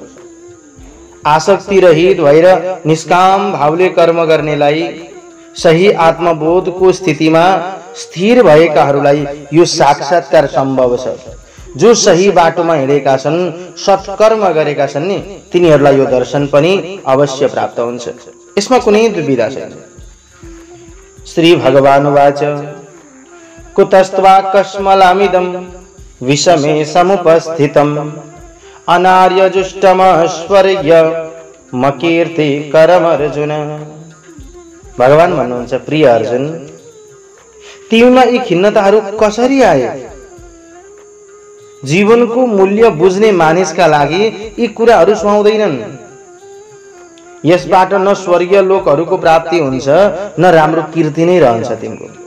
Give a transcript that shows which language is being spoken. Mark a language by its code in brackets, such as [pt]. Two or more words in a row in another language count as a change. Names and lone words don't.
[ne] आसक्ति रहित भएर निष्काम भावले कर्म गर्नेलाई, सही आत्मबोधको स्थितिमा स्थिर भएकाहरूलाई यो साक्षात्कार सम्भव छ। जो सही बाटोमा हिँडेका छन्, सत्कर्म गरेका छन् नि, तिनीहरूलाई यो दर्शन पनि अवश्य प्राप्त हुन्छ। यसमा कुनै दुविधा छैन। [sa] श्री भगवानुवाच कुतस्त्वा कस्मलामिदं विषमे समुपस्थितम् अनार्यजुष्टमश्वर्य मकीर्ति करम अर्जुन। [ne] भगवान भन्नुहुन्छ प्रिय अर्जुन, तिमीमा यी खिन्नताहरू कसरी आए? जीवनको मूल्य बुझ्ने मानिसका लागि यी कुराहरू सुहाउँदैनन्। यसबाट न स्वर्गीय लोकहरूको प्राप्ति हुन्छ न राम्रो कीर्ति नै रहन्छ तिम्रो।